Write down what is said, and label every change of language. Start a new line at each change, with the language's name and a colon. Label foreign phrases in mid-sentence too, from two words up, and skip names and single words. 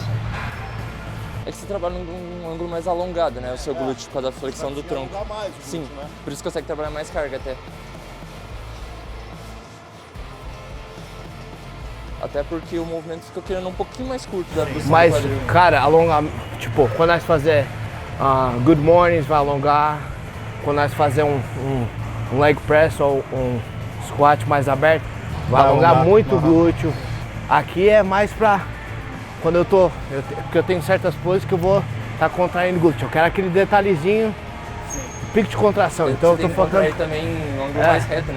Portuguese: É que você trabalha num ângulo mais alongado, né? O seu glúteo por causa da flexão do tronco. Sim, por isso consegue trabalhar mais carga até. Até porque o movimento fica criando um pouquinho mais curto da abdução Mas, do quadril. cara, alongar, tipo, quando nós fazer
English: good mornings,
Portuguese: vai alongar. Quando nós fazer um
English: leg press
Portuguese: ou um squat mais aberto, vai alongar muito o glúteo. Aqui é mais pra quando porque eu tenho certas poses que eu vou estar contraindo o glúteo. Eu quero aquele detalhezinho, pico de contração. Então eu tô focando. Aí também um ângulo mais reto, né?